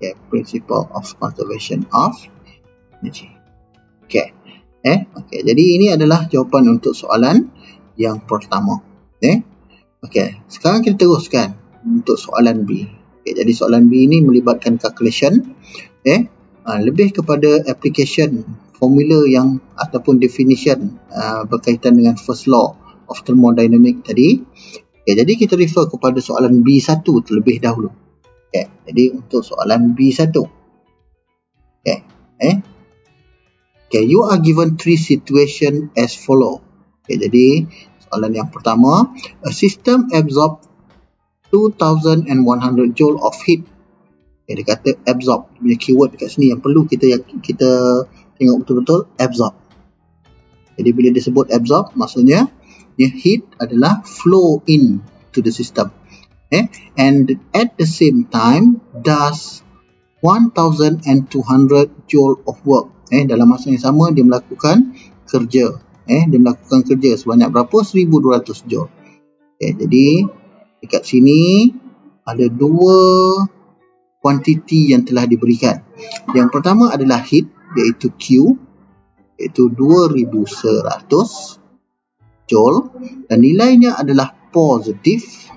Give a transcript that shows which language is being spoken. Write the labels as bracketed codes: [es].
[en] Principle of conservation of energy. [ms] Jadi ini adalah jawapan untuk soalan yang pertama. Sekarang kita teruskan untuk soalan B. Jadi soalan B ini melibatkan calculation, lebih kepada application formula yang ataupun definition berkaitan dengan [en] first law of thermodynamics [ms] tadi. Jadi kita refer kepada soalan B1 terlebih dahulu. Jadi untuk soalan B1. [en] You are given three situation as follow. [ms] Jadi soalan yang pertama, [en] a system absorb 2100 joule of heat. [ms] Dia kata absorb, punya keyword dekat sini yang perlu kita tengok betul-betul, absorb. Jadi bila disebut absorb, maksudnya heat adalah [en] flow in to the system. And at the same time does 1200 joule of work. [ms] dalam masa yang sama dia melakukan kerja. Dia melakukan kerja sebanyak berapa? 1200 joule. Jadi dekat sini ada dua kuantiti yang telah diberikan. Yang pertama adalah heat, iaitu Q, iaitu 2100 joule, dan nilainya adalah positif.